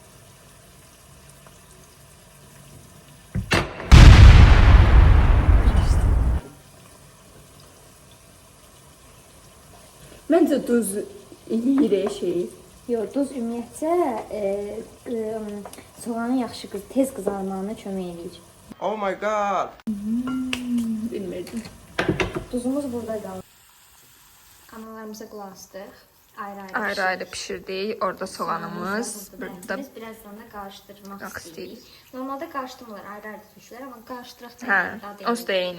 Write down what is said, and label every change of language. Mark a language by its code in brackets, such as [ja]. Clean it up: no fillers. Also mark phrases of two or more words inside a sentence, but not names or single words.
[az] Məncə duz eləyir şeyi. Yox, duz ümumiyyətcə soğanın yaxşı tez qızarmağına kömək eləyir. [en] Oh my god. [az] Bilmirdim. Duzumuz burada qalır. Analarımıza qulaq asdıq. Ayrı-ayrı pişirdik. Orada soğanımız, burada. Biz birazdan da qarışdırmaq istəyirik. istəyirik. Normalda qarışdırmırlar, ayrı-ayrı düşürlər, amma qarışdıraq Hə, onsuz da eyni.